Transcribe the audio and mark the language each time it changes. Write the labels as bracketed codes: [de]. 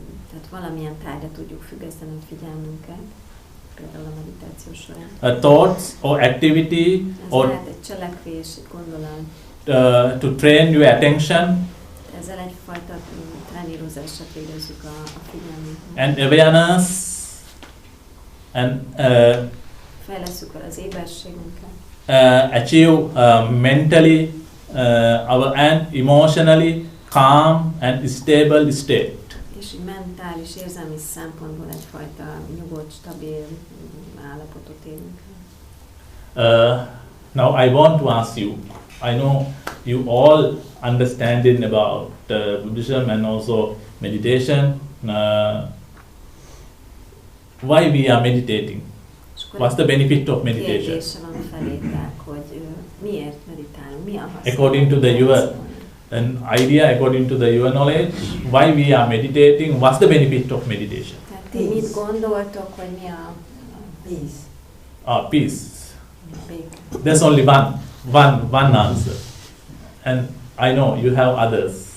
[hu] Tehát valamilyen tárgyra tudjuk függeszteni a figyelmünket, például a meditáció során. [en] Thoughts or activity [hu] Ez lehet egy cselekvés, egy gondolat. [en] To train your attention. [hu] Ezzel egyfajta trenírozásra végezzük a figyelmünket. [en] And awareness and [hu] fejlesszük el az éberségünket. [en] Achieve mentally and emotionally calm and stable state. [hu] És így mentális, érzelmi szempontból egyfajta nyugodt, stabil állapotot élünk. [en] Now I want to ask you, I know you all understanding about Buddhism and also meditation. Why we are meditating? What's the benefit of meditation? [hu] Kérdése van felétek, hogy miért meditálunk, mi a haszna? [en] According to your idea, according to your knowledge, why we are meditating? What's the benefit of meditation? [hu] Tehát ti mit gondoltok, hogy mi a [en] Peace. Peace. [hu] béke? [en] There's only one answer, and I know you have others.